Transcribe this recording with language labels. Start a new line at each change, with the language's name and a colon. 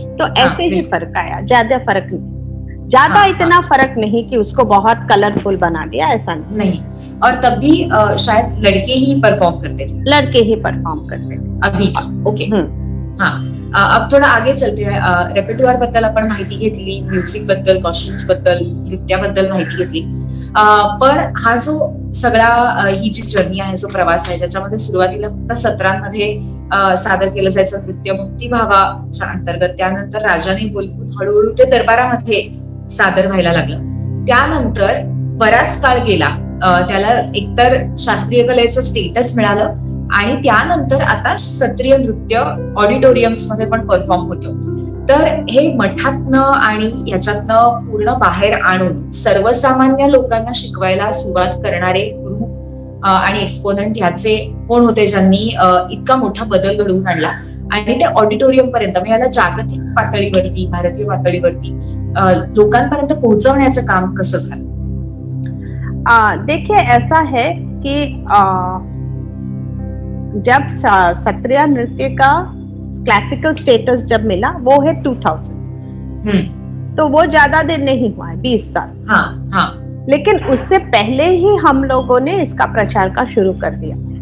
Hindi: तो ऐसे ही फर्क आया, ज्यादा फर्क नहीं, ज्यादा इतना फर्क नहीं कि उसको बहुत कलरफुल बना दिया, ऐसा नहीं। और तब भी शायद लड़के ही परफॉर्म करते थे, लड़के ही परफॉर्म करते थे अभी तक। ओके, अब थोड़ा आगे चलते हैं।
Marathi: रेपर्टुआर बद्दल आपण माहिती घेतली, म्युझिक बद्दल, कॉस्ट्युम्स बद्दल, नृत्याबद्दल माहिती घेतली, पण हा जो सगळा ही जी जर्नी आहे, जो प्रवास आहे, ज्याच्यामध्ये सुरुवातीला फक्त सत्रांमध्ये सादर केलं जायचं नृत्य भक्तिभावाच्या अंतर्गत, त्यानंतर राजाने बोलवून हळूहळू ते दरबारामध्ये सादर व्हायला लागलं। त्यानंतर बराच काळ गेला, त्याला एकतर शास्त्रीय कलेचं स्टेटस मिळालं, आणि त्यानंतर आता सत्रीय नृत्य ऑडिटोरियम्स मध्ये पण परफॉर्म होतं। तर हे मठातनं आणि याच्यातनं पूर्ण बाहेर आणून सर्वसामान्य लोकांना शिकवायला सुरुवात करणारे गुरु आणि एक्सपोनंट ह्याचे कोण होते, ज्यांनी इतका मोठा बदल घडवून आणला आणि ते ऑडिटोरियम पर्यंत, म्हणजे याला जागतिक पातळीवरती, भारतीय पातळीवरती लोकांपर्यंत पोहोचवण्याचं काम कसं झालं?
Hindi: देखिए, ऐसा है कि जब सत्रिया नृत्य का क्लासिकल स्टेटस जब मिला, वो है 2000, तो वो ज्यादा दिन नहीं हुआ है, 20 साल। लेकिन उससे पहले ही हम लोगों ने इसका प्रचार का शुरू कर दिया।